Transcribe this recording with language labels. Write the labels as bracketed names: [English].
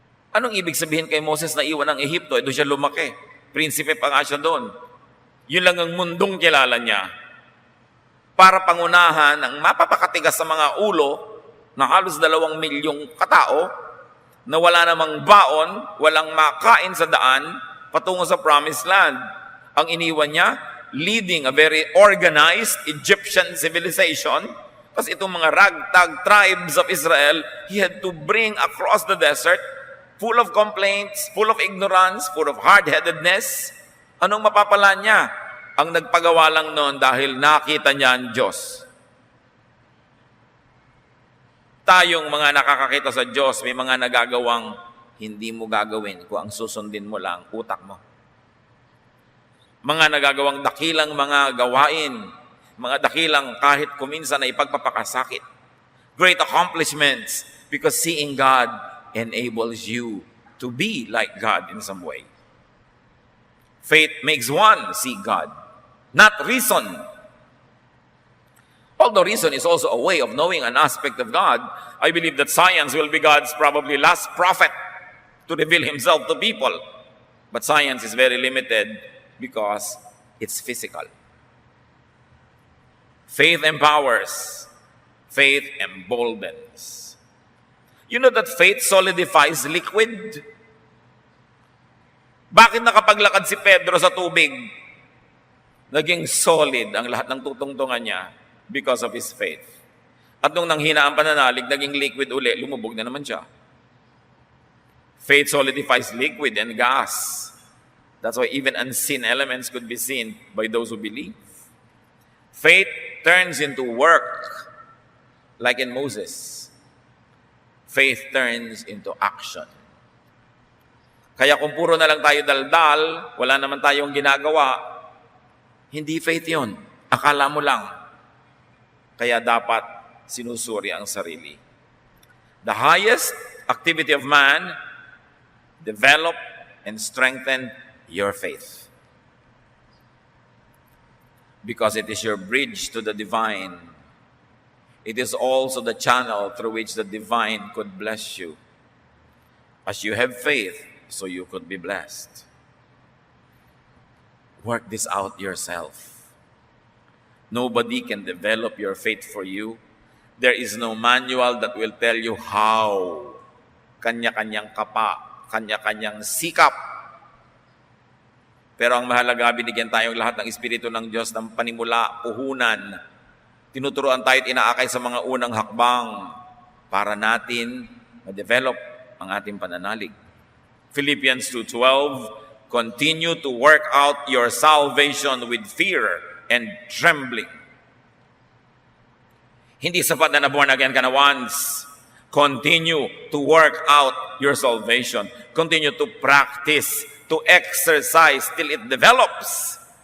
[Filipino] Anong ibig sabihin kay Moses na iwan ng Ehipto? Doon siya lumaki. Prinsipe pa nga siya doon. Yun lang ang mundong kilala niya. Para pangunahan ang mapapakatigas sa mga ulo na halos 2 milyong katao, na wala namang baon, walang makain sa daan, patungo sa promised land. Ang iniwan niya, [English] leading a very organized Egyptian civilization, [Filipino] kasi itong mga [English] ragtag tribes of Israel, he had to bring across the desert, full of complaints, full of ignorance, full of hard-headedness. [Filipino] Anong mapapala niya? Ang nagpagawa lang noon dahil nakita niya ang Diyos. Tayong mga nakakakita sa Diyos, may mga nagagawang hindi mo gagawin kung ang susundin mo lang utak mo. Mga nagagawang dakilang mga gawain, mga dakilang kahit kuminsan na ipagpapakasakit. [English] Great accomplishments because seeing God enables you to be like God in some way. Faith makes one see God, not reason. Although reason is also a way of knowing an aspect of God, I believe that science will be God's probably last prophet to reveal himself to people. But science is very limited because it's physical. Faith empowers. Faith emboldens. You know that faith solidifies liquid? [Filipino] Bakit nakapaglakad si Pedro sa tubig? Naging solid ang lahat ng tutungtungan niya [English] because of his faith. [Filipino] At nung nanghina ang pananalig, naging liquid uli, lumubog na naman siya. [English] Faith solidifies liquid and gas. That's why even unseen elements could be seen by those who believe. Faith turns into work, like in Moses. Faith turns into action. [Filipino] Kaya kung puro na lang tayo daldal, wala naman tayong ginagawa, hindi faith yun. Akala mo lang. Kaya dapat sinusuri ang sarili. [English] The highest activity of man, develop and strengthen your faith. Because it is your bridge to the divine. It is also the channel through which the divine could bless you. As you have faith, so you could be blessed. Work this out yourself. Nobody can develop your faith for you. There is no manual that will tell you how. [Filipino] Kanya-kanyang kapa, kanya-kanyang sikap. Pero ang mahalaga, binigyan tayong lahat ng Espiritu ng Diyos ng panimula, puhunan. Tinuturuan tayo at inaakay sa mga unang hakbang para natin ma-develop ang ating pananalig. [English] Philippians 2:12, continue to work out your salvation with fear and trembling. [Filipino] Hindi sapat na [English] born again [Filipino] ka na [English] once. Continue to work out your salvation. Continue to practice, to exercise till it develops.